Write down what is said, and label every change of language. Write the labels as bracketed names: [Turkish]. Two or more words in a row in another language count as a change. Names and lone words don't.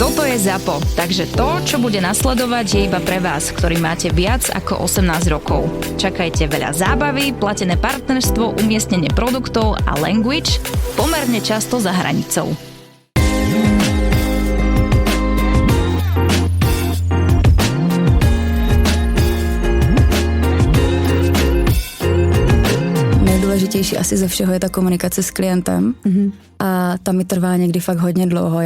[Slovak] je ZAPO, takže to, čo bude nasledovať, je iba pre vás, ktorý máte viac ako 18 rokov. Čakajte veľa zábavy, platené partnerstvo, umiestnenie produktov a language pomerne často za hranicou. [Czech] Nejdůležitější asi ze všeho je ta komunikace s klientem a ta mi trvá někdy fakt hodně dlouho.